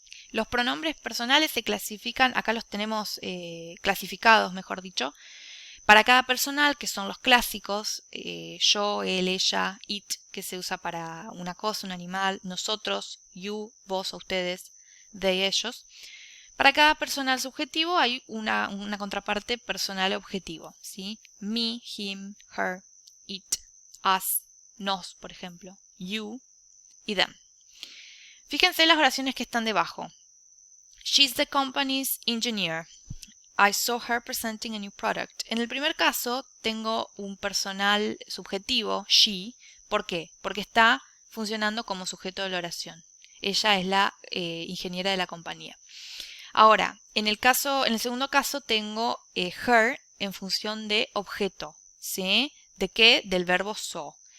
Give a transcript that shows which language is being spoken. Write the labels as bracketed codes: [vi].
[es] Los pronombres personales se clasifican, acá los tenemos clasificados, mejor dicho, para cada personal, que son los clásicos, yo, él, ella, it, que se usa para una cosa, un animal, nosotros, you, vos o ustedes, they, ellos. Para cada personal subjetivo hay una contraparte personal objetivo, ¿sí? [en] Me, him, her, it, us, nos, [es] por ejemplo, [en] you y them. [es] Fíjense las oraciones que están debajo. [en] She's the company's engineer. I saw her presenting a new product. [es] En el primer caso tengo un personal subjetivo, she. ¿Por qué? Porque está funcionando como sujeto de la oración. Ella es la ingeniera de la compañía. Ahora, en el segundo caso tengo her en función de objeto, ¿sí? ¿De qué? Del verbo saw.